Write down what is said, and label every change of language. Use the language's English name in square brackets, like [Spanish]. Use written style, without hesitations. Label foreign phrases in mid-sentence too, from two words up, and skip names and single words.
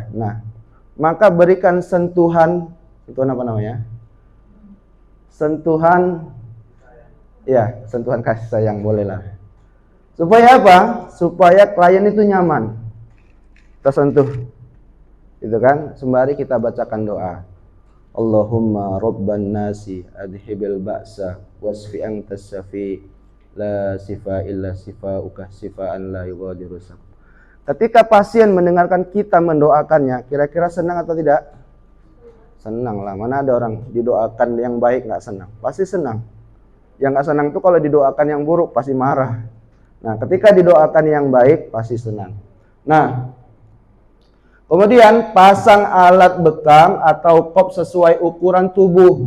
[Indonesian] Nah, maka berikan sentuhan, itu apa namanya? Sentuhan, ya, sentuhan kasih sayang bolehlah. Supaya apa? Supaya klien itu nyaman. Kita sentuh, itu kan? Sembari kita bacakan doa. [Arabic] اللهم رب الناس أذهب البأس اشف أنت الشافي لا شفاء إلا شفاؤك شفاء لا يغادر سقما. [Indonesian] Ketika pasien mendengarkan kita mendoakannya, kira-kira senang atau tidak? Senang lah. Mana ada orang didoakan yang baik nggak senang? Pasti senang. Yang nggak senang itu kalau didoakan yang buruk pasti marah. Nah, ketika didoakan yang baik pasti senang. Nah, kemudian pasang alat bekam atau kop sesuai ukuran tubuh.